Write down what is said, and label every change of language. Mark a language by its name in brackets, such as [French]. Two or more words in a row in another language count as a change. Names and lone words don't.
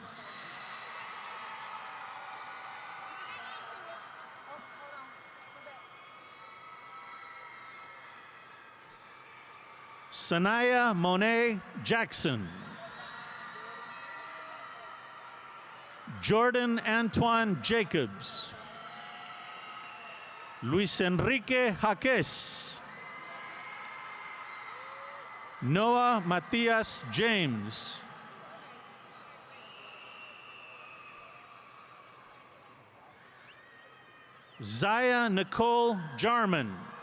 [English] Sanaya Monet Jackson. Jordan Antoine Jacobs. Luis Enrique Jaques. Noah Matias James. Zaya Nicole Jarman.